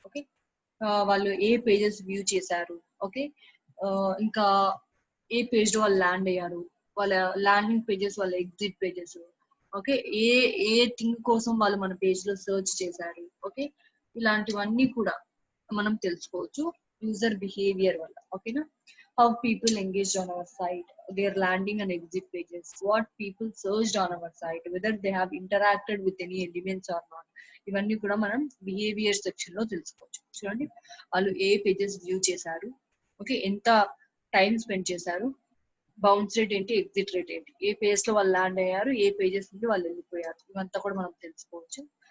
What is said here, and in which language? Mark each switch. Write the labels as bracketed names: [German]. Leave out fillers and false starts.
[Telugu] Okay, వాళ్ళు ఏ pages view చేశారు, okay, ఇంకా ఏ పేజ్ లో వాళ్ళు ల్యాండ్ అయ్యారు, వాళ్ళ ల్యాండింగ్ పేజెస్, వాళ్ళ exit pages, okay, ఏ ఏ thing కోసం వాళ్ళు మన పేజ్ లో సర్చ్ చేశారు, ఓకే, ఇలాంటివన్నీ కూడా మనం తెలుసుకోవచ్చు యూజర్ బిహేవియర్ వల్ల. [English] ఓకేనా, how people engaged on our site, their landing and exit pages, what people searched on our site, whether they have interacted with any elements or not. [Telugu] ఇవన్నీ కూడా మనం బిహేవియర్ సెక్షన్ లో తెలుసుకోవచ్చు. చూడండి, వాళ్ళు ఏ పేజెస్ వ్యూ చేశారు, ఓకే, ఎంత time spend చేశారు, బౌన్స్ రేట్ ఏంటి, ఎగ్జిట్ రేట్ ఏంటి, ఏ పేజ్ లో వాళ్ళు ల్యాండ్ అయ్యారు, ఏ పేజెస్ నుండి వాళ్ళు వెళ్ళిపోయారు, ఇవంతా కూడా మనం తెలుసుకోవచ్చు.